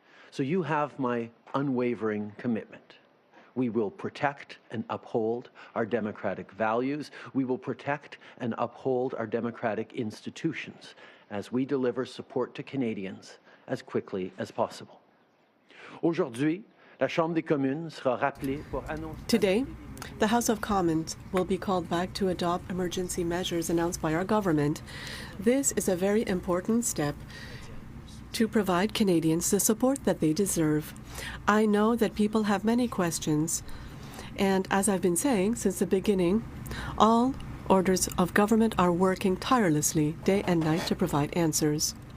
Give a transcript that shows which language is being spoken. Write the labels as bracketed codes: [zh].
[en] So you have my unwavering commitment. We will protect and uphold our democratic values. We will protect and uphold our democratic institutions as we deliver support to Canadians as quickly as possible. [fr] Aujourd'hui, la Chambre des communes sera rappelée pour annoncer. [en] Today, the House of Commons will be called back to adopt emergency measures announced by our government. This is a very important step to provide Canadians the support that they deserve. I know that people have many questions, and as I've been saying since the beginning, all orders of government are working tirelessly day and night to provide answers.